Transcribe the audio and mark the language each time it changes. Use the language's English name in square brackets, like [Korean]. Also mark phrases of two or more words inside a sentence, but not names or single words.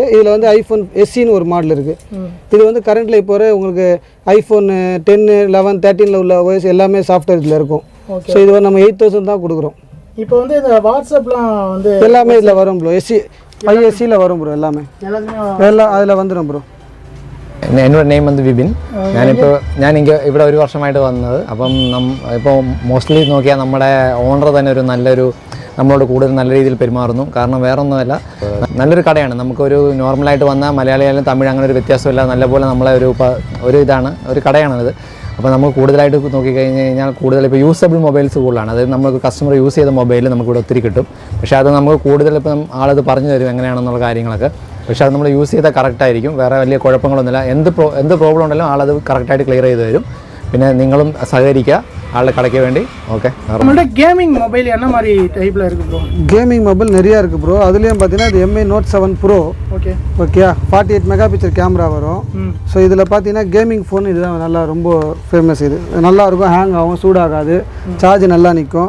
[Tamil] இதில் வந்து iPhone SEன்னு ஒரு மாடல் இருக்குது. இது வந்து கரண்ட்டில் இப்போ உங்களுக்கு iPhone 10, 11, 13 உள்ள OS எல்லாமே சாஃப்ட்வேர் இதில் இருக்கும். ஸோ இது வந்து நம்ம 8,000 தான் கொடுக்குறோம். இப்போ வந்து இந்த வாட்ஸ்அப்லாம் வந்து எல்லாமே இதில் வரும் ப்ரோ. 5SEயில் வரும் ப்ரோ. எல்லாமே எல்லாம் அதில் வந்துடும் ப்ரோ. [Malayalam] എന്നോട് നെയിം വന്ന് വിപിൻ. ഞാൻ ഇവിടെ 1 വർഷമായിട്ട് വന്നത്. അപ്പം ഇപ്പോൾ മോസ്റ്റ്ലി നോക്കിയാൽ നമ്മുടെ ഓണർ തന്നെ ഒരു നല്ലൊരു നമ്മളോട് കൂടുതൽ നല്ല രീതിയിൽ പെരുമാറുന്നു. കാരണം വേറെ ഒന്നുമല്ല, നല്ലൊരു കടയാണ്. നമുക്കൊരു നോർമലായിട്ട് വന്നാൽ മലയാളിയായാലും തമിഴ് അങ്ങനെ ഒരു വ്യത്യാസമില്ല. നല്ലപോലെ നമ്മളെ ഒരു ഇതാണ്, ഒരു കടയാണിത്. അപ്പോൾ നമുക്ക് കൂടുതലായിട്ട് നോക്കിക്കഴിഞ്ഞ് കഴിഞ്ഞാൽ കൂടുതൽ ഇപ്പോൾ [English] usable mobiles [Malayalam] കൂടുതലാണ്. അതായത് നമുക്ക് [English] customer use [Malayalam] ചെയ്ത മൊബൈൽ നമുക്കിവിടെ ഒത്തിരി കിട്ടും. പക്ഷേ അത് നമുക്ക് കൂടുതൽ ഇപ്പം ആളത് പറഞ്ഞു തരും എങ്ങനെയാണെന്നുള്ള കാര്യങ്ങളൊക്കെ. പക്ഷേ അത് നമ്മൾ യൂസ് ചെയ്താൽ കറക്റ്റായിരിക്കും. വേറെ വലിയ കുഴപ്പങ്ങളൊന്നുമില്ല. എന്ത് പ്രോബ്ലം ഉണ്ടെങ്കിലും ആളത് കറക്റ്റായിട്ട് ക്ലിയർ ചെയ്ത് തരും. പിന്നെ നിങ്ങളും സഹകരിക്കുക [Tamil] ஆளை கடைக்க வேண்டி. [Malayalam] ஓகே. [Tamil] நம்மள்ட்ட [English] gaming mobile [Tamil] என்ன மாதிரி டைப்பில் இருக்குது ப்ரோ? [English] gaming mobile [Tamil] நிறையா இருக்குது ப்ரோ. அதுலேயும் பார்த்தீங்கன்னா இது MI Note 7 Pro. ஓகே. 48 [English] megapixel camera [Tamil] வரும். ஸோ இதில் பார்த்தீங்கன்னா [English] gaming phone [Tamil] இதுதான் நல்லா ரொம்ப ஃபேமஸ். இது நல்லாயிருக்கும், ஹேங் ஆகும், சூடாகாது, சார்ஜ் நல்லா நிற்கும்.